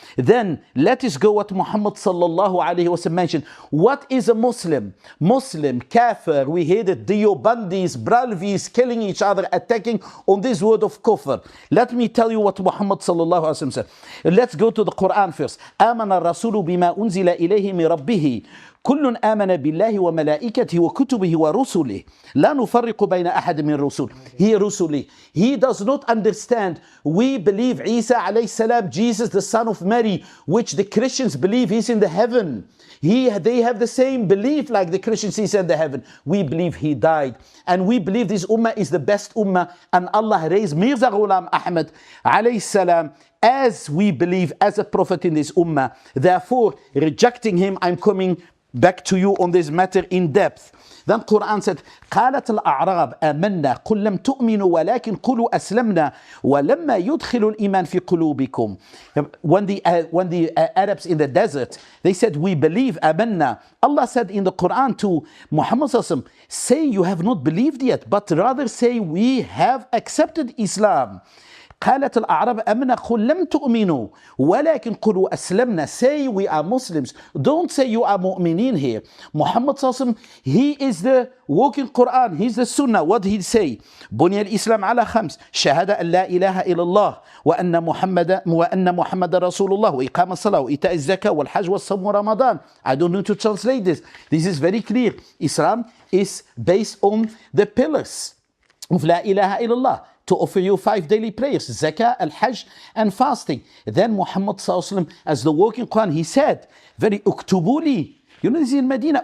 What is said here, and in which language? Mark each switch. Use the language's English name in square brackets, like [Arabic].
[English] Then let us go what Muhammad sallallahu alaihi wasallam mentioned. What is a Muslim? Muslim, kafir. We hear the Deobandis, Bralvis killing each other, attacking on this word of kufr. Let me tell you what Muhammad sallallahu alaihi wasallam said. Let's go to the Quran first. [Arabic] آمن الرسول بما أنزل إليه من ربه كل آمن بالله وملائكته وكتبه ورسله لا نفرق بين أحد من رسله. [English] He does not understand. We believe Isa alayhi salam, Jesus the son of Mary, which the Christians believe he's in the heaven. They have the same belief like the Christians, he's in the heaven. We believe he died, and we believe this ummah is the best ummah, and Allah raised Mirza Ghulam Ahmad alayhi salam as we believe as a prophet in this ummah. Therefore, rejecting him, I'm coming back to you on this matter in depth. Then Quran said, [Arabic] قالت الأعراب آمنا قل لم تؤمنوا ولكن قولوا أسلمنا ولما يدخل الإيمان في قلوبكم. [English] When the Arabs in the desert, they said, we believe, آمنا. Allah said in the Quran to Muhammad sallallahu alaihi wasallam, say you have not believed yet, but rather say we have accepted Islam. [Arabic] قالت الأعراب أمنا قل لم تؤمنوا ولكن قلوا أسلمنا. [English] Say we are Muslims. Don't say you are mu'mineen here. Muhammad sallallahu alaihi wasallam, he is the walking Quran. He's the Sunnah. What did he say? [Arabic] بني الإسلام على خمس شهادة أن لا إله إلا الله وأن محمد رسول الله وإقام الصلاة وإيتاء الزكاة والحج والصوم ورمضان. [English] I don't need to translate this. This is very clear. Islam is based on the pillars of La ilaha illallah, to offer you 5 daily prayers, zakah, al-hajj, and fasting. Then Muhammad sallallahu alaihi wasallam, as the walking Quran, he said, very uktubuli. You know, this is in Medina.